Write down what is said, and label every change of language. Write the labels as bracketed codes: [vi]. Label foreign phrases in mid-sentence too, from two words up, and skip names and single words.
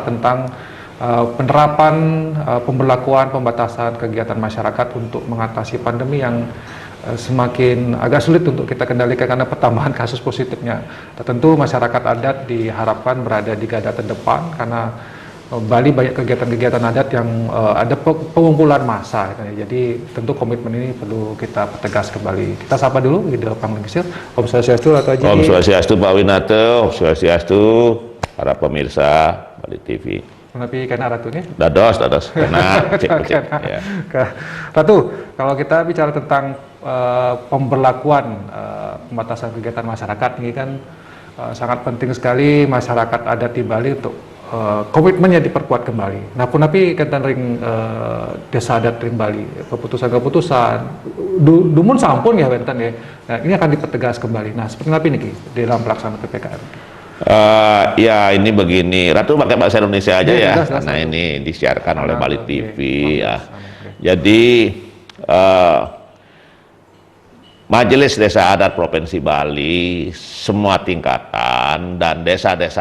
[id] Tentang penerapan, pemberlakuan, pembatasan kegiatan masyarakat untuk mengatasi pandemi yang semakin agak sulit untuk kita kendalikan karena pertambahan kasus positifnya. Tentu masyarakat adat diharapkan berada di garda terdepan karena Bali banyak kegiatan-kegiatan adat yang ada pengumpulan massa. Jadi tentu komitmen ini perlu kita pertegas kembali. Kita sapa dulu Ide Panglingsir. Om Swastiastu Ratu Haji. Om Swastiastu Pak Winata, Om Swastiastu para pemirsa Bali TV. Tapi kena Ratunya? [ban] Dados, kena. Ya. [id] Ratu, kalau kita bicara tentang pemberlakuan pembatasan kegiatan masyarakat ini kan sangat penting sekali masyarakat adat di Bali untuk komitmennya diperkuat kembali. Nah, [ban] punapi kaitan ring desa adat ring Bali, [id] keputusan-keputusan, [ban] dumun sampun ya benten ya. [id] Nah, ini akan dipertegas kembali. Nah, seperti apa ini dalam pelaksanaan PPKM? Ya ini begini, Ratu pakai bahasa Indonesia aja ya, jelas, karena ini disiarkan oleh Bali TV ya. Okay. Jadi Majelis Desa Adat Provinsi Bali, semua tingkatan dan desa-desa